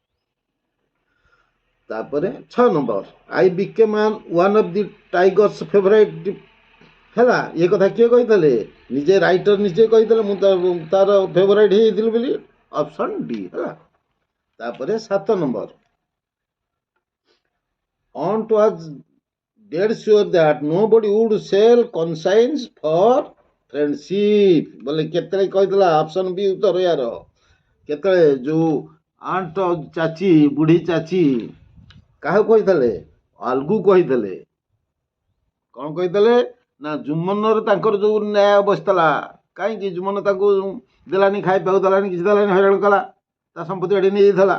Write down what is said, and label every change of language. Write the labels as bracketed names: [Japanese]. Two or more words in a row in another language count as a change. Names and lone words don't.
[Odia] ତାପରେ 6 ନମ୍ବର, [English] I became one of the tiger's favourite, [Odia] ହେଲା। ଏ କଥା କିଏ କହିଥିଲେ? ନିଜେ ରାଇଟର ନିଜେ କହିଥିଲେ, ମୁଁ ତାର ଫେଭରାଇଟ ହେଇଯାଇଥିଲି ବୋଲି, ଅପସନ ଡି, ହେଲା। ତାପରେ 7 ନମ୍ବର, [English] Aunt was dead sure that nobody would sell conscience for friendship [Odia] ବୋଲେ କେତେବେଳେ କହିଥିଲା? ଅପସନ ବି ଉତ୍ତର ୟାର। କେତେବେଳେ? ଯୋଉ ଆଣ୍ଟ ଚାଚୀ, ବୁଢୀ ଚାଚୀ କାହାକୁ କହିଥିଲେ? ଆଲଗୁ କହିଥିଲେ। କଣ କହିଥିଲେ? ନା, ଜୁମନର ତାଙ୍କର ଯୋଉ ନ୍ୟାୟ ବସିଥିଲା, କାହିଁକି ଜୁମନ ତାକୁ ଦେଲାନି, ଖାଇବାକୁ ଦେଲାନି, କିଛି ଦେଲାନି, ହଇରାଣ କଲା, ତା ସମ୍ପତ୍ତି ଏଠି ନେଇଯାଇଥିଲା।